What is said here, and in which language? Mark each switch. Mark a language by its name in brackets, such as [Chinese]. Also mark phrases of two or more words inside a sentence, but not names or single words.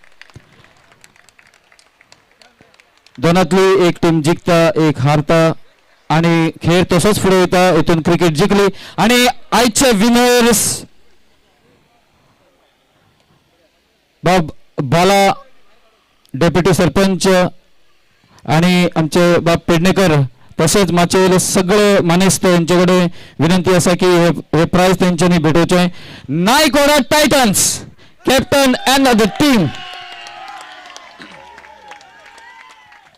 [Konkani] दोनातली एक टीम जिखता एक हारता आणि खेळ तसोच फुडें वयता. हितून क्रिकेट जिखली आणि आयचे विनर्स बाला डेप्युटी सरपंच आणि आमचे बाब पेडणेकर तसेच माचेले सगळे मानेस्त यांच्याकडे विनंती असा की हे प्राइज त्यांच्यानी भेटवचे. [English] नायगोडा टायटन्स captain and the team